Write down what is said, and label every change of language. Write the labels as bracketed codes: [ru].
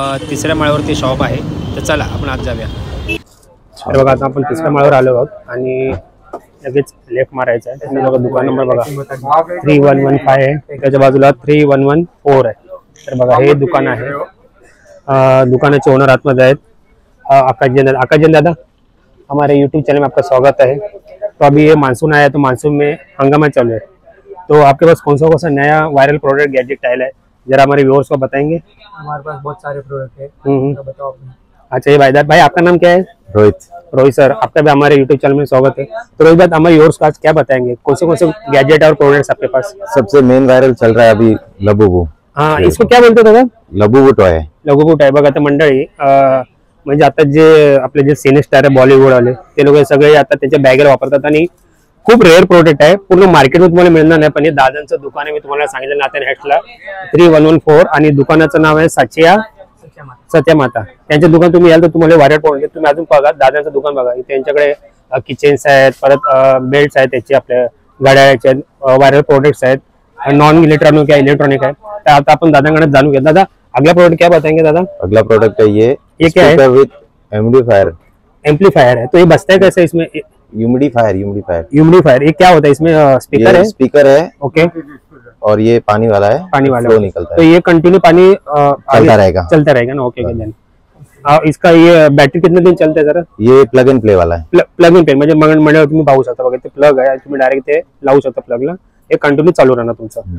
[mr] तिसऱ्या माळ्यावरती शॉप आहे, तर चला आपण आत जाऊया. तर बघा, आता आपण तिसऱ्या माळ्यावर आलो आहोत आणि लगेच लेफ्ट मारायचं आहे. आणि बघा दुकान नंबर बघा 3115 आहे, त्याच्या बाजूला 3114 आहे. तर बघा हे दुकान आहे. दुकानाचे ओनर आतमध्ये आहेत आकाश जैन दादा. [hi] हमारे यूट्यूब चैनल में आपका स्वागत है. तो अभी ये मानसून आया है, तो मानसून में हंगामा चल रहा है, तो आपके पास कौन सा नया वायरल प्रोडक्ट गैजेट आया है, जरा हमारे व्यूअर्स को बताएंगे. हमारे पास बहुत सारे प्रोडक्ट है, तो बताओ आपने. अच्छा, ये भाई आपका नाम क्या है. रोहित सर, आपका भी हमारे यूट्यूब चैनल में स्वागत है. तो रोहित भाई, हमारे व्यूअर्स को आज क्या बताएंगे, कौन से गैजेट और प्रोडक्ट्स आपके पास. सबसे मेन वायरल चल रहा है अभी लबूबू. हाँ, इसको क्या बोलते दादा. [mr] लबूबू टॉय आहे. लघुबूट आहे बघा. तर मंडळी म्हणजे आता जे आपले जे सिने स्टार आहे बॉलिवूड वाले, ते लोक सगळे आता त्याच्या बॅगेला वापरतात आणि खूप रेअर प्रोडक्ट आहे. पूर्ण मार्केटमध्ये तुम्हाला मिळणार नाही, पण हे दादांचं दुकान आहे. मी तुम्हाला सांगितलं नाथन हाईट्सला 3114 आणि दुकानाचं नाव आहे सत्या माता. त्यांचं दुकान तुम्ही याल तर तुम्हाला वायरल प्रोडक्ट तुम्ही अजून बघा. दादांचं दुकान बघा, त्यांच्याकडे किचन्स आहेत, परत बेल्ट्स आहेत, त्याचे आपल्या घड्याळाचे वायरल प्रोडक्ट्स आहेत, नॉन इलेक्ट्रॉनिक आहे, इलेक्ट्रॉनिक आहे. तर आता आपण दादांकडे जाणून घ्या. [hi] दादा, अगला प्रोडक्ट क्या बताएंगे दादा. अगला प्रोडक्ट है ये क्या है. [en] with amplifier [hi] है. तो ये बसता है कैसे इसमें. ह्यूमिडिफायर. ये क्या होता है इसमें. स्पीकर है. ओके. और ये पानी वाला है, फ्लो निकलता है, तो ये कंटिन्यू पानी चलता रहेगा ना. ओके. हाँ. देन इसका ये बैटरी कितने दिन चलते हैं जरा. ये प्लग एंड प्ले वाला है. [mr] प्लग इन प्ले म्हणजे तुम्ही पाहू शकता बघा, ते प्लग आहे, तुम्ही डायरेक्ट ते लावू शकता प्लगला. हे कंटिन्यू चालू राहणार तुमचं.